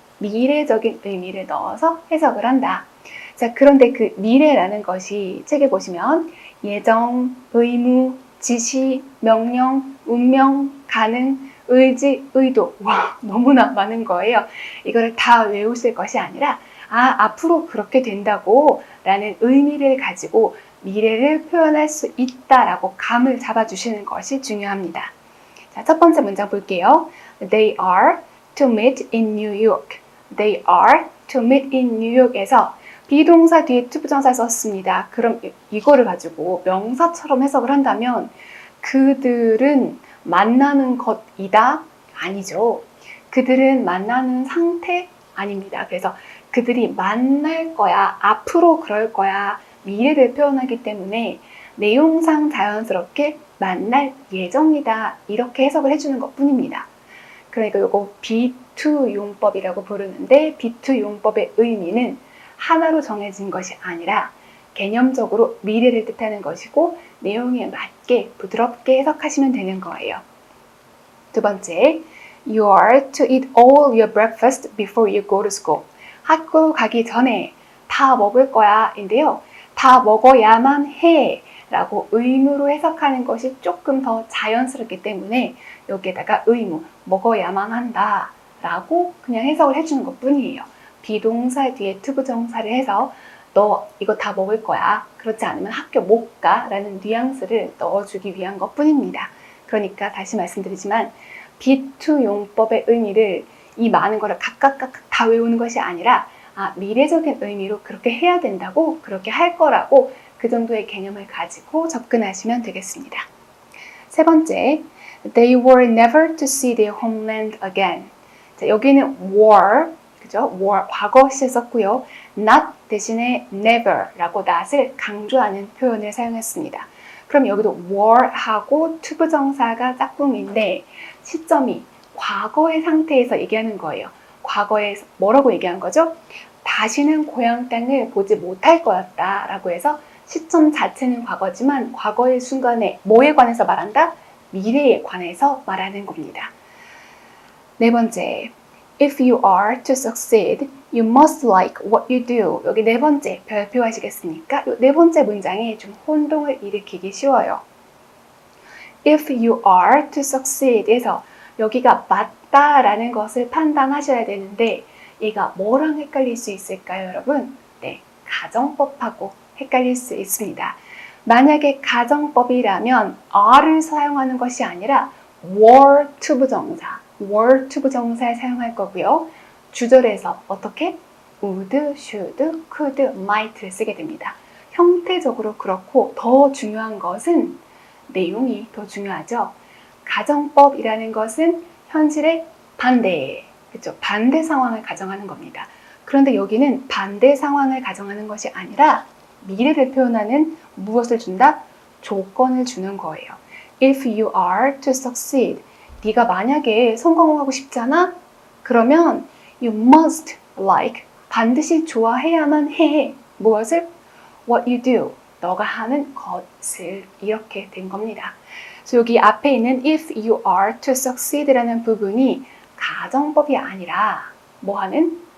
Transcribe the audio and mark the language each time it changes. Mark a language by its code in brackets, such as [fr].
[ko] 미래적인 의미를 넣어서 해석을 한다. 자, 그런데 그 미래라는 것이 책에 보시면 예정, 의무, 지시, 명령, 운명, 가능, 의지, 의도. 와, 너무나 많은 거예요. 이거를 다 외우실 것이 아니라 앞으로 그렇게 된다고 라는 의미를 가지고 미래를 표현할 수 있다라고 감을 잡아주시는 것이 중요합니다. 자, 첫 번째 문장 볼게요. [en] They are to meet in New York. They are to meet in New York [ko] 에서 비동사 뒤에 to 부정사 썼습니다. 그럼 이거를 가지고 명사처럼 해석을 한다면 그들은 만나는 것이다? 아니죠. 그들은 만나는 상태? 아닙니다. 그래서 그들이 만날 거야, 앞으로 그럴 거야, 미래를 표현하기 때문에 내용상 자연스럽게 만날 예정이다, 이렇게 해석을 해주는 것 뿐입니다. 그러니까 이거 be-to 용법이라고 부르는데 be-to 용법의 의미는 하나로 정해진 것이 아니라 개념적으로 미래를 뜻하는 것이고 내용에 맞게 부드럽게 해석하시면 되는 거예요. 두 번째, [en] You are to eat all your breakfast before you go to school. [ko] 학교 가기 전에 다 먹을 거야 인데요. 다 먹어야만 해 라고 의무로 해석하는 것이 조금 더 자연스럽기 때문에 여기에다가 의무, 먹어야만 한다 라고 그냥 해석을 해주는 것 뿐이에요. 비동사 뒤에 to 부정사를 해서 너 이거 다 먹을 거야. 그렇지 않으면 학교 못 가 라는 뉘앙스를 넣어주기 위한 것 뿐입니다. 그러니까 다시 말씀드리지만 be-to 용법의 의미를 이 많은 거를 각각 다 외우는 것이 아니라 미래적인 의미로 그렇게 해야 된다고, 그렇게 할 거라고 그 정도의 개념을 가지고 접근하시면 되겠습니다. 세 번째, [en] they were never to see their homeland again. [ko] 자, 여기는 were, 그죠? were 과거 시 썼고요. not 대신에 never라고 not을 강조하는 표현을 사용했습니다. 그럼 여기도 were하고 to 부정사가 짝꿍인데 시점이 과거의 상태에서 얘기하는 거예요. 과거에 뭐라고 얘기한 거죠? 다시는 고향 땅을 보지 못할 거였다 라고 해서 시점 자체는 과거지만 과거의 순간에 뭐에 관해서 말한다? 미래에 관해서 말하는 겁니다. 네 번째, [en] if you are to succeed, you must like what you do. [ko] 여기 네 번째 별표 하시겠습니까? 이 네 번째 문장이 좀 혼동을 일으키기 쉬워요. [en] if you are to succeed [ko] 에서 여기가 맞다라는 것을 판단하셔야 되는데 얘가 뭐랑 헷갈릴 수 있을까요, 여러분? 네, 가정법하고 헷갈릴 수 있습니다. 만약에 가정법이라면 are를 사용하는 것이 아니라 were to 부정사, were to 부정사를 사용할 거고요. 주절에서 어떻게? would, should, could, might를 쓰게 됩니다. 형태적으로 그렇고 더 중요한 것은 내용이 더 중요하죠. 가정법이라는 것은 현실의 반대, 그렇죠? 반대 상황을 가정하는 겁니다. 그런데 여기는 반대 상황을 가정하는 것이 아니라 미래를 표현하는 무엇을 준다? 조건을 주는 거예요. [en] If you are to succeed, [ko] 네가 만약에 성공하고 싶잖아? 그러면 [en] you must like, [ko] 반드시 좋아해야만 해. 무엇을? [en] What you do, [ko] 너가 하는 것을. 이렇게 된 겁니다. 그래서 여기 앞에 있는 [en] if you are to succeed [ko] 라는 부분이 가정법이 아니라 뭐 하는?